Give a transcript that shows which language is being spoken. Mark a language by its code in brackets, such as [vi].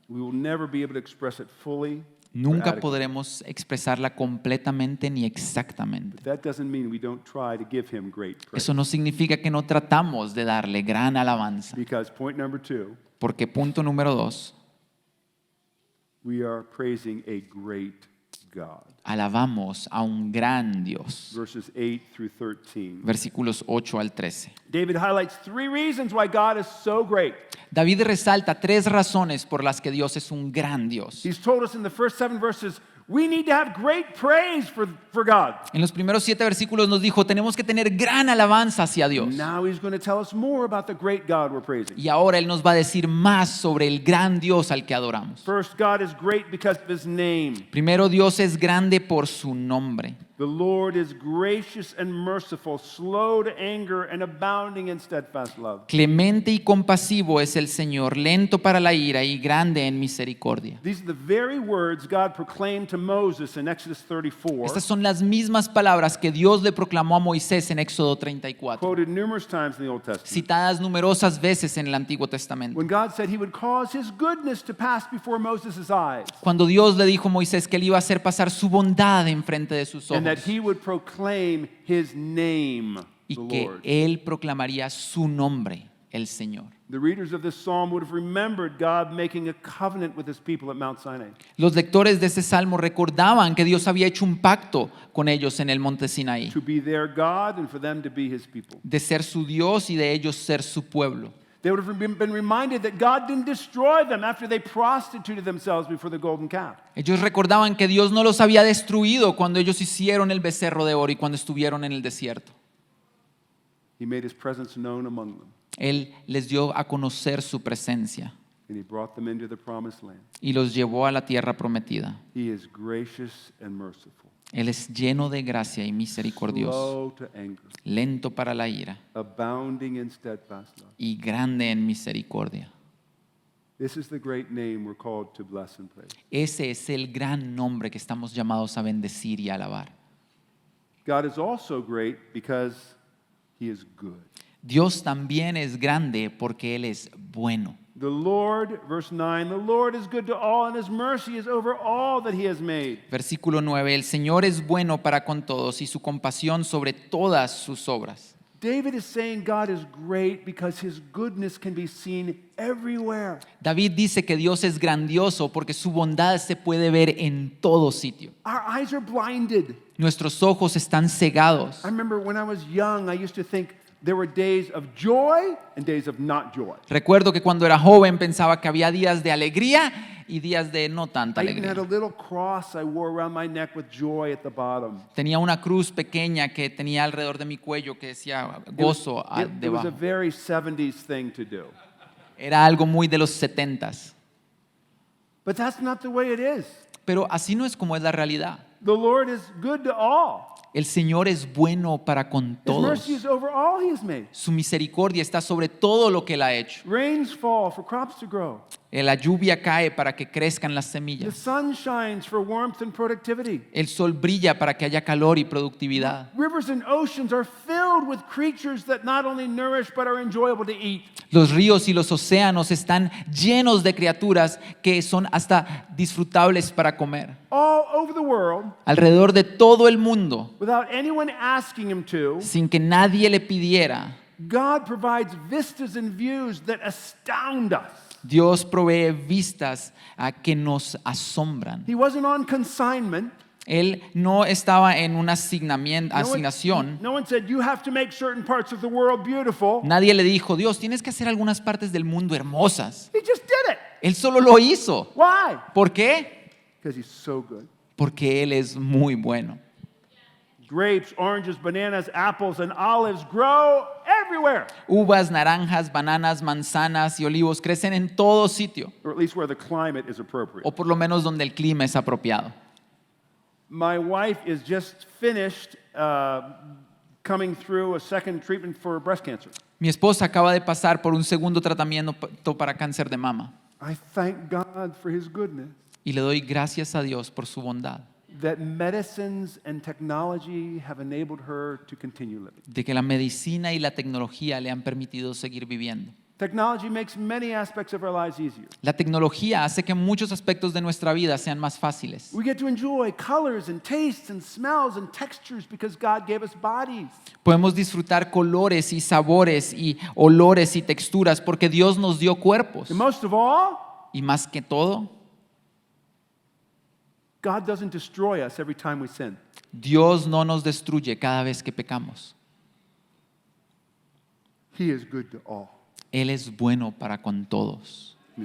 [en] We will never be able to express it fully. or [es] Nunca [en] adequately. [es] podremos expresarla completamente ni exactamente. [en] But that doesn't mean we don't try to give him great praise. [es] Eso no significa que no tratamos de darle gran alabanza, [en] Because point number 2, [es] porque punto número 2, [en] we are praising a great God. [es] alabamos a un gran Dios. [en] Verses 8 through 13. [es] Versículos 8 al 13. [en] David highlights 3 reasons why God is so great. [es] David resalta 3 razones por las que Dios es un gran Dios. [en] He's told us in the first 7 verses, we need to have great praise for God. [es] En los primeros 7 versículos nos dijo, tenemos que tener gran alabanza hacia Dios. [en] Now he's going to tell us more about the great God we're praising. [es] Y ahora Él nos va a decir más sobre el gran Dios al que adoramos. [en] First, God is great because of his name. [es] Primero, Dios es grande por su nombre. [en] The Lord is gracious and merciful, slow to anger and abounding in steadfast love. [es] Clemente y compasivo es el Señor, lento para la ira y grande en misericordia. [en] These are the very words God proclaimed to Moses in Exodus 34, [es] Estas son las mismas palabras que Dios le proclamó a Moisés en Éxodo 34, [en] quoted numerous times in the Old Testament. [es] citadas numerosas veces en el Antiguo Testamento. [en] When God said he would cause his goodness to pass before Moses' eyes, [es] Cuando Dios le dijo a Moisés que él iba a hacer pasar su bondad enfrente de sus [en] and that [es] ojos [en] he would proclaim his name, [es] y [en] the [es] que [en] Lord. [es] él proclamaría su nombre, el Señor. [en] The readers of this psalm would have remembered God making a covenant with his people at Mount Sinai. [es] Los lectores de este salmo recordaban que Dios había hecho un pacto con ellos en el monte Sinaí, [en] To be their God and for them to be his people. [es] de ser su Dios y de ellos ser su pueblo. [en] They would have been reminded that God didn't destroy them after they prostituted themselves before the golden calf. [es] Ellos recordaban que Dios no los había destruido cuando ellos hicieron el becerro de oro y cuando estuvieron en el desierto. [en] He made his presence known among them, [es] Él les dio a conocer su presencia [en] and he brought them into the promised land. [es] y los llevó a la tierra prometida. [en] He is gracious and merciful, [es] Él es lleno de gracia y misericordioso, [en] slow to anger, [es] lento para la ira [en] abounding in steadfast love. [es] y grande en misericordia. [en] This is the great name we're called to bless and praise. [es] Ese es el gran nombre que estamos llamados a bendecir y alabar. [en] God is also great because he is good. [es] Dios también es grande porque Él es bueno. [en] The Lord, verse 9, the Lord is good to all, and his mercy is over all that he has made. [es] Versículo 9, el Señor es bueno para con todos y su compasión sobre todas sus obras. [en] David is saying God is great because his goodness can be seen everywhere. [es] David dice que Dios es grandioso porque su bondad se puede ver en todo sitio. [en] Our eyes are blinded. [es] Nuestros ojos están cegados. [en] I remember when I was young, I used to think there were days of joy and days of not joy. [es] Recuerdo que cuando era joven pensaba que había días de alegría y días de no tanta [en] I even had a [es] alegría. [en] little cross I wore around my neck with joy at the bottom. [es] Tenía una cruz pequeña que tenía alrededor de mi cuello que decía gozo [en] It was a very 70s thing to do. [es] Era algo muy de los 70s. [en] But that's not the way it is. [es] Pero así no es como es la realidad. [en] The Lord is good to all. [es] El Señor es bueno para con [en] His [es] todos. [en] mercy is over all he has made. [es] Su misericordia está sobre todo lo que Él ha hecho. [en] Rains fall for crops to grow. [es] La lluvia cae para que crezcan las [en] The [es] semillas. [en] sun shines for warmth and productivity. [es] El sol brilla para que haya calor y productividad. [en] Rivers and oceans are filled with creatures that not only nourish but are enjoyable to eat. [es] Los ríos y los océanos están llenos de criaturas que son hasta disfrutables para comer. [en] All over the world, [es] Alrededor de todo el mundo, [en] without anyone asking him to, [es] sin que nadie le pidiera, [en] God provides vistas and views that astound us. [es] Dios provee vistas que nos asombran. [en] He wasn't on consignment. [es] Él no estaba en una [en] No [es] asignación. [en] no one said, you have to make certain parts of the world beautiful. [es] Nadie le dijo, Dios, tienes que hacer algunas partes del mundo hermosas. [en] He just did it. [es] Él solo lo hizo. [en] Why? [es] ¿Por qué? [en] Because he's so good. [es] Porque Él es muy bueno. [en] Grapes, oranges, bananas, apples, and olives grow everywhere, [es] Uvas, naranjas, bananas, manzanas y olivos crecen en todo sitio, [en] or at least where the climate is appropriate. [es] o por lo menos donde el clima es apropiado. [en] My wife is just finished coming through a second treatment for breast cancer. [es] Mi esposa acaba de pasar por un segundo tratamiento para cáncer de mama [en] I thank God for his goodness, [es] y le doy gracias a Dios por su bondad, [en] that medicines and technology have enabled her to continue living. [es] de que la medicina y la tecnología le han permitido seguir viviendo. [en] Technology makes many aspects of our lives easier. [es] La tecnología hace que muchos aspectos de nuestra vida sean más fáciles. [en] We get to enjoy colors and tastes and smells and textures because God gave us bodies. [es] Podemos disfrutar colores y sabores y olores y texturas porque Dios nos dio cuerpos. [en] And most of all, [es] Y más que todo, [en] God doesn't destroy us every time we sin. [es] Dios no nos destruye cada vez que pecamos. [en] He is good to all. [es] Él es bueno para con todos.